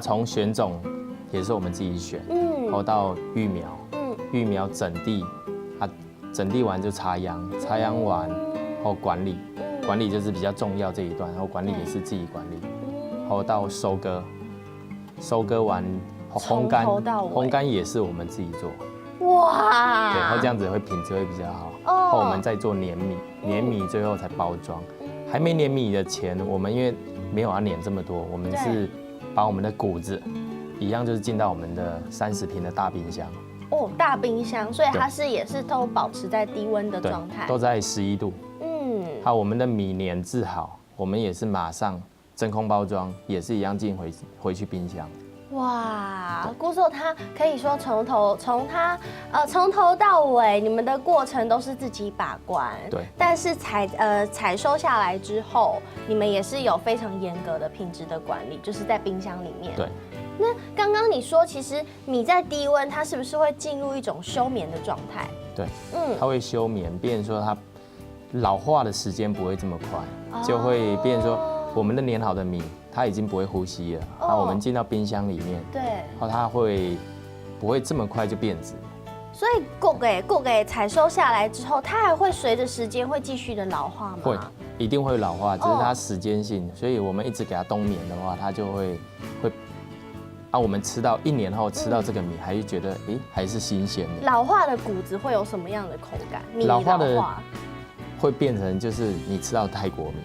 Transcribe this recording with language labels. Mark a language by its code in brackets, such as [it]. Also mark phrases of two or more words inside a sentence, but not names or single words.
[zh] 從選種也是我們自己選，然後到育苗，育苗整地，整地完就插秧，插秧完後管理，管理就是比較重要這一段，然後管理也是自己管理，然後到收割，收割完烘乾，烘乾也是我們自己做。哇！對，然後這樣子會品質會比較好。然後我們再做碾米，碾米最後才包裝。還沒碾米的前，我們因為沒有要碾這麼多，我們是把我們的穀子一樣，就是進到我們的30坪的大冰箱。哦，大冰箱，所以它也是都保持在低溫的狀態，都在11度。好，我們的米碾製好，我們也是馬上真空包裝，也是一樣進回去冰箱。哇，姑嫂他可以說從頭到尾，你們的過程都是自己把關。對。但是採收下來之後，你們也是有非常嚴格的品質的管理，就是在冰箱裡面。對。那剛剛你說，其實米在低溫，它是不是會進入一種休眠的狀態？對。它會休眠，變成說它老化的時間不會這麼快，就會變成說我們的碾好的米，它已經不會呼吸了，然後我們進到冰箱裡面，對，然後它不會這麼快就變質。所以穀給採收下來之後，它還會隨着時間會繼續的老化嗎？會，一定會老化，只是它時間性，所以我們一直給它冬眠的話，它就會我們吃到1年後吃到這個米，還是覺得還是新鮮的。老化的穀子會有什麼樣的口感？老化的會變成就是你吃到泰國米。